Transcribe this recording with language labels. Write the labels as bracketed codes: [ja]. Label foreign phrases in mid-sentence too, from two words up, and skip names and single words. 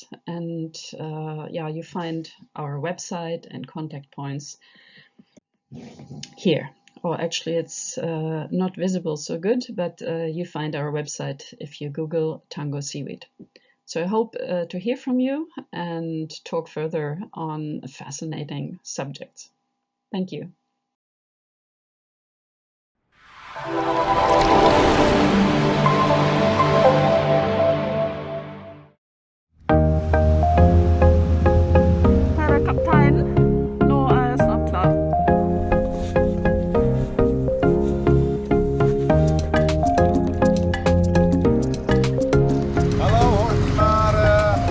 [en] And you find our website and contact points here. Or actually it's not visible so good, but you find our website if you Google Tango Seaweed. So I hope to hear from you and talk further on a fascinating subject. Thank you. [no] Herre kaptein, nå er jeg snart klar. Hallo, Hortenmare.